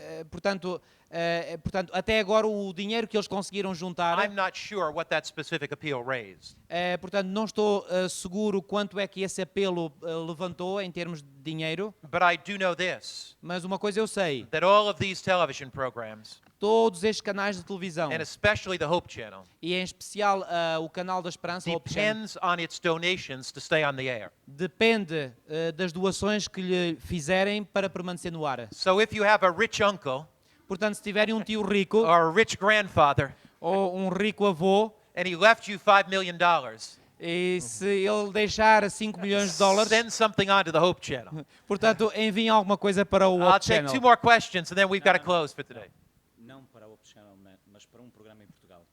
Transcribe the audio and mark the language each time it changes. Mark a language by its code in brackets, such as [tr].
[pt] Portanto, até agora o dinheiro que eles conseguiram juntar, [en] I'm not sure what that specific appeal raised. [pt] portanto, não estou seguro quanto é que esse apelo levantou em termos de dinheiro, [en] But I do know this, [pt] mas uma coisa eu sei, [en] that all of these television programs, [pt] todos estes canais de televisão, [en] and especially the Hope Channel, [pt] e em especial o canal da Esperança, o Hope Channel, [en] depends on its donations to stay on the air. [pt] depende das doações que lhe fizerem para permanecer no ar. [en] So if you have a rich uncle [pt] Portanto, se tiverem um tio rico [en] or a rich grandfather, [pt] ou um rico avô, [en] and he left you $5 million, [pt] e se ele deixar 5 milhões de dólares, [en] send something on to the Hope Channel. [pt] portanto, enviem alguma coisa para o [en] I'll [pt] Hope Channel. [en] 2 more questions, and then we've got to close for today. [pt] Não para o Hope Channel, mas para programa em Portugal.